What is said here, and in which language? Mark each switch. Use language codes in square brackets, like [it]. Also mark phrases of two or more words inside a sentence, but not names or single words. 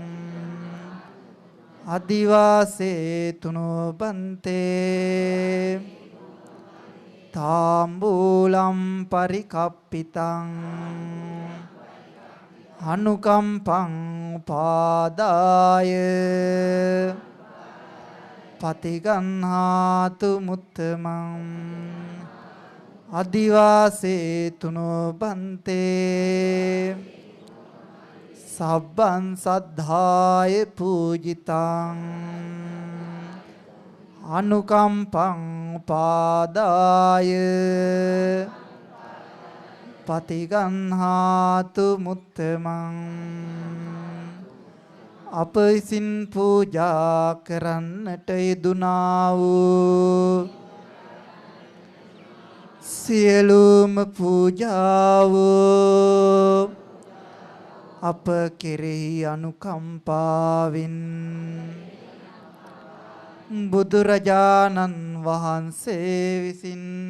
[pi] අදිවාසේතුනෝ බන්තේ තාම්බූලම් පරිකප්පිතං අනුකම්පං පාදාය පතිගන්හාතු මුත්තමං අදිවාසේතුනෝ බන්තේ සබ්බං සද්ධාය පූජිතං අනුකම්පං පාදාය පතිගන්හාතු මුත්තමං [si] අප විසින් පූජා කරන්නට යෙදුනා වූ සියලුම පූජාව අප කෙරෙහි අනුකම්පාවෙන් බුදුරජාණන් වහන්සේ විසින්